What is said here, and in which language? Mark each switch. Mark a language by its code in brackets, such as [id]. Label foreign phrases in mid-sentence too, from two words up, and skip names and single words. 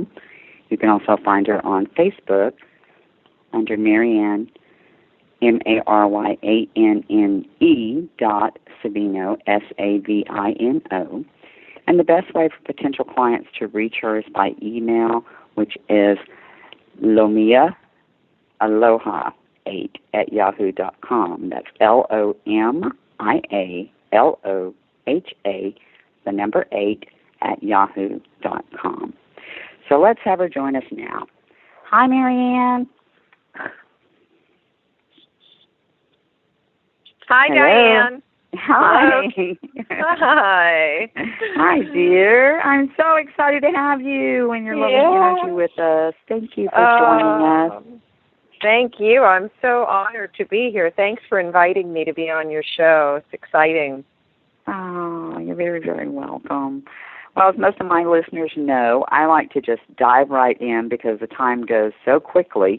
[en] You can also find her on Facebook under Maryanne, Maryanne Savino, And the best way for potential clients to reach her is by email, which is lomiaaloha8@yahoo.com. That's LOMIALOHA, the number 8@yahoo.com. So let's have her join us now. Hi, Maryanne. Hi, Hello. Dianne. Hi. Hi. Hi, dear. I'm so excited to have you and your lovely energy with us. Thank you for joining us. Thank you. I'm so honored to be here. Thanks for inviting me to be on your show. It's exciting. Oh, you're very, very welcome. Well, as most of my listeners know, I like to just dive right in because the time goes so quickly.